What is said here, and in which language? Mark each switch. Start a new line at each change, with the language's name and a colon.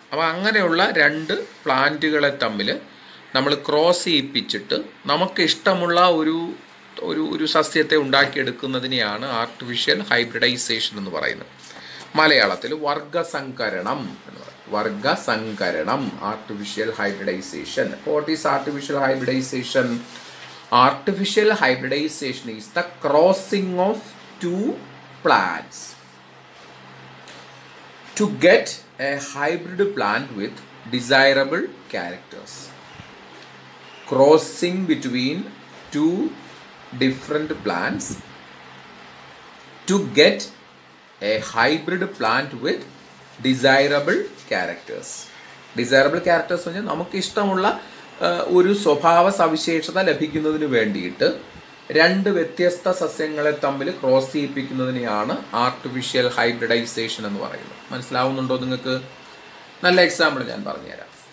Malayalam: അപ്പോൾ അങ്ങനെയുള്ള രണ്ട് പ്ലാന്റുകളെ തമ്മിൽ നമ്മൾ ക്രോസ് ചെയ്യിപ്പിച്ചിട്ട് നമുക്ക് ഇഷ്ടമുള്ള ഒരു സസ്യത്തെ ഉണ്ടാക്കിയെടുക്കുന്നതിനെയാണ് ആർട്ടിഫിഷ്യൽ ഹൈബ്രിഡൈസേഷൻ എന്ന് പറയുന്നത്. മലയാളത്തിൽ വർഗസങ്കരണം എന്ന് പറയും. വർഗസങ്കരണം, artificial hybridisation.
English: What is artificial hybridization? Artificial hybridization is the crossing of two plants to get a hybrid plant with desirable characters. Crossing between two different plants to get a hybrid plant with desirable characters. Desirable characters
Malayalam: പറഞ്ഞാൽ നമുക്ക് ഇഷ്ടമുള്ള ഒരു സ്വഭാവ സവിശേഷത ലഭിക്കുന്നതിന് വേണ്ടിയിട്ട് രണ്ട് വ്യത്യസ്ത സസ്യങ്ങളെ തമ്മിൽ ക്രോസ് ചെയ്യിപ്പിക്കുന്നതിനെയാണ് ആർട്ടിഫിഷ്യൽ ഹൈബ്രിഡൈസേഷൻ എന്ന് പറയുന്നത്. മനസ്സിലാവുന്നുണ്ടോ നിങ്ങൾക്ക്? നല്ല എക്സാമ്പിൾ ഞാൻ പറഞ്ഞുതരാം.